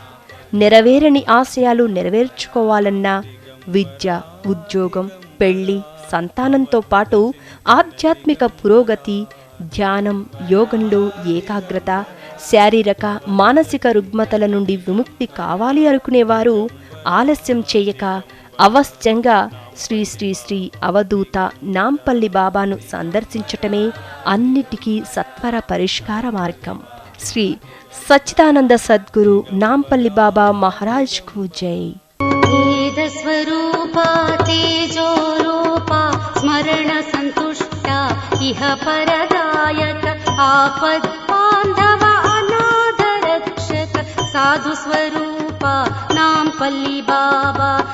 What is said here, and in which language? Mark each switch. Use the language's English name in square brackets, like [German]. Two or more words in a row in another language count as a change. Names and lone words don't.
[Telugu] నెరవేరని ఆశయాలు నెరవేర్చుకోవాలన్నా విద్య, ఉద్యోగం, పెళ్లి, సంతానంతో పాటు ఆధ్యాత్మిక పురోగతి, ధ్యానం, యోగంలో ఏకాగ్రత, శారీరక మానసిక రుగ్మతల నుండి విముక్తి కావాలి అనుకునేవారు ఆలస్యం చేయక అవశ్యంగా శ్రీ శ్రీ శ్రీ అవధూత నాంపల్లి బాబాను సందర్శించటమే అన్నిటికీ సత్వర పరిష్కార మార్గం. శ్రీ సచ్చిదానంద సద్గురు నాంపల్లి బాబా మహారాజ్ కు జై. [Sanskrit] वेद स्वरूपा तेजो रूपा स्मरण संतुष्टा इह परदायक आपद् बान्धव अनाथ रक्षक साधु स्वरूपा नांपल्ली बाबा